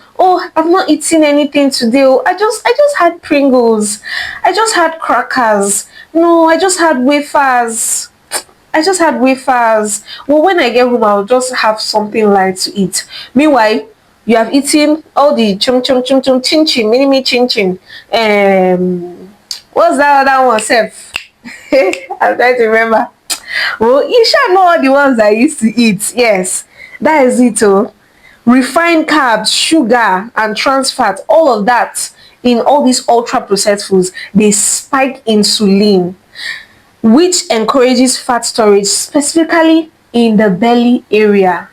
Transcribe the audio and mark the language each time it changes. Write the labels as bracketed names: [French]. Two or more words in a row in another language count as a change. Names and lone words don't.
[English] Oh, I've not eaten anything today. Oh, I just had Pringles. I just had crackers. No, I just had wafers. I just had wafers. Well, when I get home, I'll just have something light to eat. Meanwhile, you have eaten all the chum chum chum chum chin chin, mini me chin chin. What's that other one, Seth? I'm trying to remember. Well, you should know all the ones I used to eat. Yes, that is it. Oh, refined carbs, sugar, and trans fat, all of that in all these ultra processed foods, they spike insulin, which encourages fat storage, specifically in the belly area.